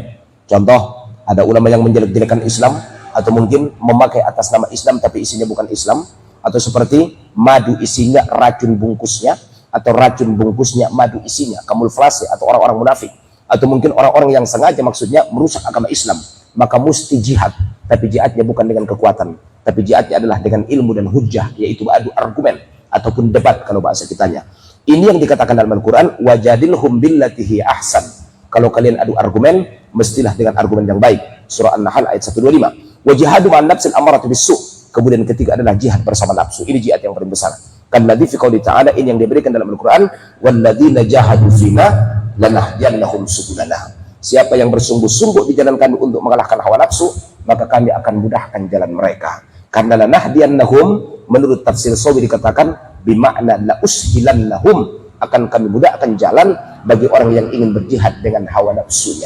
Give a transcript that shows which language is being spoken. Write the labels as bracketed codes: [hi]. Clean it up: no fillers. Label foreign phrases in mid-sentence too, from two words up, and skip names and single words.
[id] Contoh, ada ulama yang menjelek-jelekan Islam, atau mungkin memakai atas nama Islam tapi isinya bukan Islam, atau seperti madu isinya racun bungkusnya, atau racun bungkusnya madu isinya, kamuflase, atau orang-orang munafik, atau mungkin orang-orang yang sengaja maksudnya merusak agama Islam, maka mesti jihad, tapi jihadnya bukan dengan kekuatan, tapi jihadnya adalah dengan ilmu dan hujjah, yaitu adu argumen ataupun debat kalau bahasa kitanya. Ini yang dikatakan dalam Al-Quran, [ar] وجادلهم بالتي هي أحسن, [id] kalau kalian adu argumen, mestilah dengan argumen yang baik. Surah An-Nahl ayat 125. [ar] وجهاد مع النفس الأمارة بالسوء'. [id] Kemudian ketiga adalah jihad bersama nafsu. Ini jihad yang paling besar. [ar] كالذي في قوله تعالى, [id] ini yang diberikan dalam Al-Quran, [ar] والذين جاهدوا فينا لنهدينهم سبلنا. [id] Siapa yang bersungguh-sungguh di jalan kami untuk mengalahkan hawa nafsu, maka kami akan mudahkan jalan mereka. Karena lanahdiyannahum, menurut tafsir Sawi dikatakan [ar] بمعنى لأوصلنهم, [id] akan kami mudahkan jalan bagi orang yang ingin berjihad dengan hawa nafsunya.